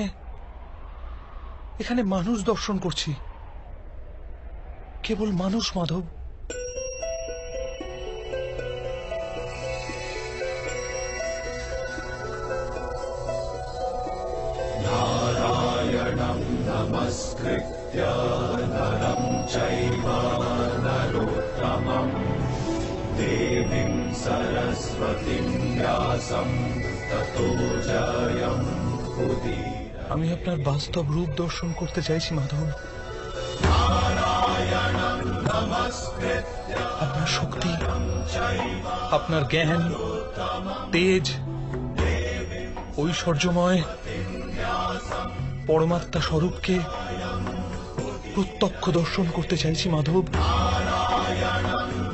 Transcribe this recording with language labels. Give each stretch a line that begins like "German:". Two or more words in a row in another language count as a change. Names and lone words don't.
Bangla: এখানে মানুষ দর্শন করছি, কেবল মানুষ মাধব।
Sanskrit: नारायणं नमस्कृत्य नरं चैव नरोत्तमं देवीं सरस्वतीं व्यासं ततो जयमुदीरये।
Bangla: আমি আপনার বাস্তব রূপ দর্শন করতে চাইছি মাধব। আপনার শক্তি, আপনার জ্ঞান, তেজ, ঐশ্বর্যময় পরমাত্মা স্বরূপকে প্রত্যক্ষ দর্শন করতে চাইছি মাধব।